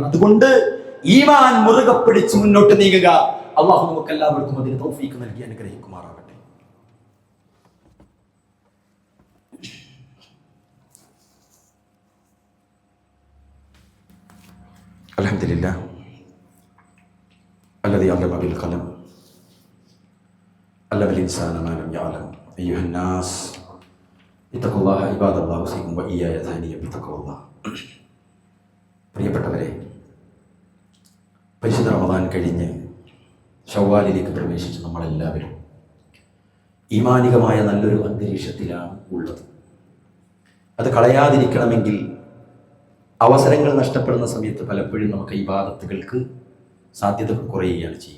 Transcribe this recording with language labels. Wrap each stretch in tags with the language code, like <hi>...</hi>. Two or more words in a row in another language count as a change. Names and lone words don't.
<ml>അതുകൊണ്ട് ഈമാൻ മുറുകെ പിടിച്ച് മുന്നോട്ട് നീങ്ങുക. അള്ളാഹു നമുക്ക് എല്ലാവർക്കും അതിന് തൗഫീഖ് നൽകി അനുഗ്രഹിക്കുമാറാകട്ടെ.</ml> <ar>അൽഹംദുലില്ലാഹ് الذي علم بالقلم علم الإنسان ما لم يعلم أيها الناس اتقوا الله عباد الله أوصيكم وإياي ثانيا بتقوى الله.</ar> <ml>പ്രിയപ്പെട്ടവരെ, പരിശുദ്ധ റമദാൻ കഴിഞ്ഞ് ശവ്വാലിലേക്ക് പ്രവേശിച്ച നമ്മളെല്ലാവരും ഈമാനികമായ നല്ലൊരു അന്തരീക്ഷത്തിലാണ് ഉള്ളത്. അത് കളയാതിരിക്കണമെങ്കിൽ അവസരങ്ങൾ നഷ്ടപ്പെടുന്ന സമയത്ത് പലപ്പോഴും നമുക്ക് ഇബാദത്തുകൾക്ക് സാധ്യത കുറയുകയാണ് ചെയ്യുക.</ml>